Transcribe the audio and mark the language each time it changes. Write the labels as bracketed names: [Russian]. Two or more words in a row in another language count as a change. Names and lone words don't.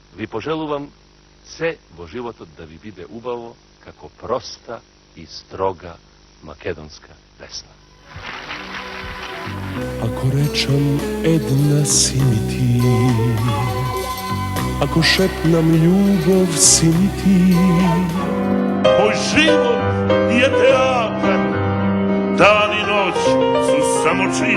[Macedonian] Ви пожелувам се во животот да ви биде убаво како проста и строга македонска песна. Ако речам една си ми ти, ако шепнам љубав си ми ти, [Serbian] moj život je teatar, dan i noć su samo čin.